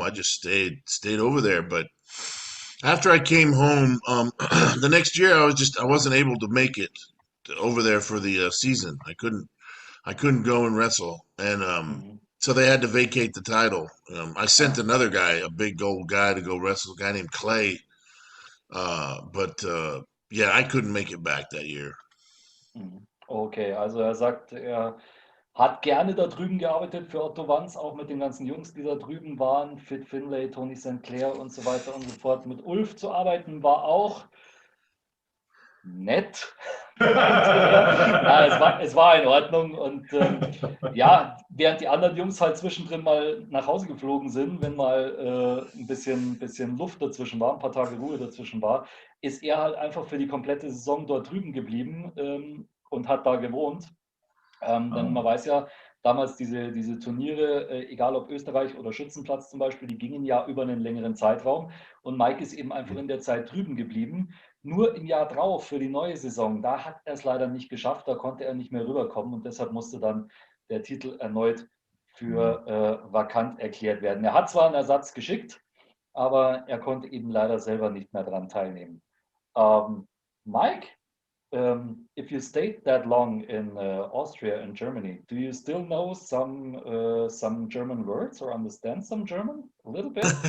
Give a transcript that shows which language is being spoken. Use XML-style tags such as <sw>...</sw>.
<en>I just stayed over there. But after I came home, the next year I wasn't able to make it over there for the season. I couldn't go and wrestle, and so they had to vacate the title. I sent another guy, a big old guy, to go wrestle, a guy named Clay. But yeah, I couldn't make it back that year.</en> <de>Okay, also er sagt, er hat gerne da drüben gearbeitet für Otto Wanz, auch mit den ganzen Jungs, die da drüben waren, Fit Finlay, Tony St. Clair und so weiter und so fort. Mit Ulf zu arbeiten war auch nett. Ja, es war in Ordnung und ja, während die anderen Jungs halt zwischendrin mal nach Hause geflogen sind, wenn mal ein bisschen Luft dazwischen war, ein paar Tage Ruhe dazwischen war, ist er halt einfach für die komplette Saison dort drüben geblieben und hat da gewohnt. Denn man weiß ja, damals diese Turniere, egal ob Österreich oder Schützenplatz zum Beispiel, die gingen ja über einen längeren Zeitraum und Mike ist eben einfach in der Zeit drüben geblieben. Nur im Jahr drauf für die neue Saison, da hat er es leider nicht geschafft, da konnte er nicht mehr rüberkommen und deshalb musste dann der Titel erneut für vakant erklärt werden. Er hat zwar einen Ersatz geschickt, aber er konnte eben leider selber nicht mehr daran teilnehmen.</de> <en>Mike, if you stayed that long in Austria and Germany, do you still know some German words or understand some German a little bit?</en>